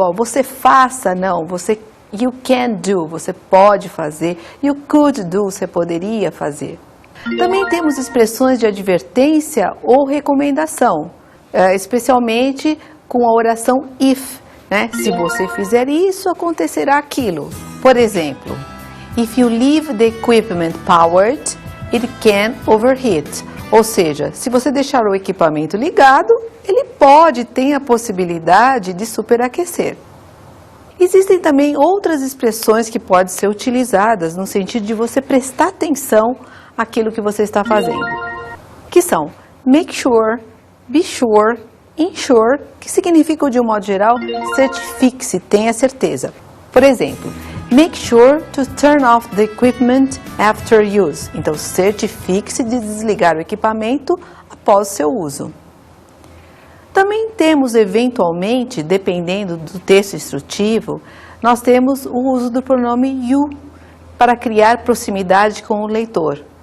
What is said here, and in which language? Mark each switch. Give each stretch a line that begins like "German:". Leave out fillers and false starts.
Portuguese: Ó, você faça, não,
English: you can do,
Portuguese: você pode fazer,
English: you could do,
Portuguese: você poderia fazer. Também temos expressões de advertência ou recomendação, especialmente com a oração if, né? Se você fizer isso, acontecerá aquilo. Por exemplo,
English: if you leave the equipment powered, it can overheat.
Portuguese: Ou seja, se você deixar o equipamento ligado, ele tem a possibilidade de superaquecer. Existem também outras expressões que podem ser utilizadas no sentido de você prestar atenção àquilo que você está fazendo, que são
English: make sure, be sure, ensure,
Portuguese: que significam de um modo geral certifique-se, tenha certeza. Por exemplo,
English: make sure to turn off the equipment after use.
Portuguese: Então, certifique-se de desligar o equipamento após seu uso. Também temos, eventualmente, dependendo do texto instrutivo, nós temos o uso do pronome you para criar proximidade com o leitor.